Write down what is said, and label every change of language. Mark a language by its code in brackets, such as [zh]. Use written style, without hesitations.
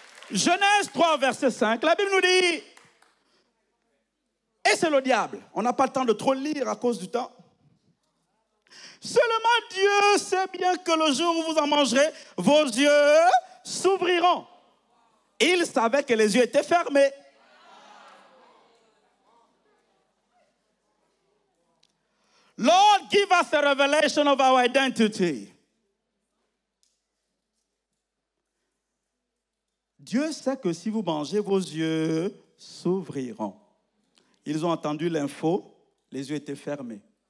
[fr] Genèse 3, verset 5, la Bible nous dit, et c'est le diable, on n'a pas le temps de trop lire à cause du temps. Seulement Dieu sait bien que le jour où vous en mangerez, vos yeux s'ouvriront. Il savait que les yeux étaient fermés. [en] Lord, give us a revelation of our identity. [fr] Dieu sait que si vous mangez, vos yeux s'ouvriront. Ils ont entendu l'info, les yeux étaient fermés.